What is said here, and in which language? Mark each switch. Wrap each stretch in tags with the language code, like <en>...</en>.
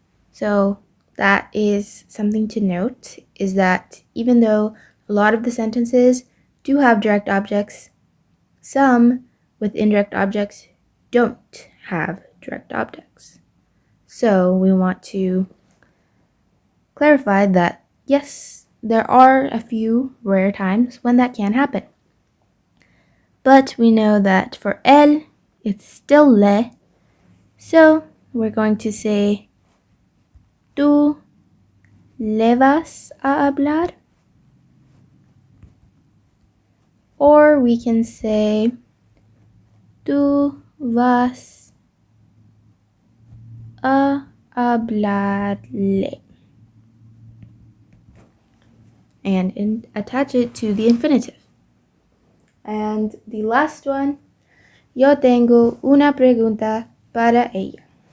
<en>So that is something to note, is that even though a lot of the sentences do have direct objects, some with indirect objects don't have direct objects. So we want to clarify that yes, there are a few rare times when that can happen. But we know that for él, it's still le. So we're going to say,</en> <es>¿tú le vas a hablar?</es> <en>Or we can say,</en> <es>¿tú vas a hablarle?</es> <en>And attach it to the infinitive. And the last one,</en> <es>yo tengo una pregunta para ella.</es>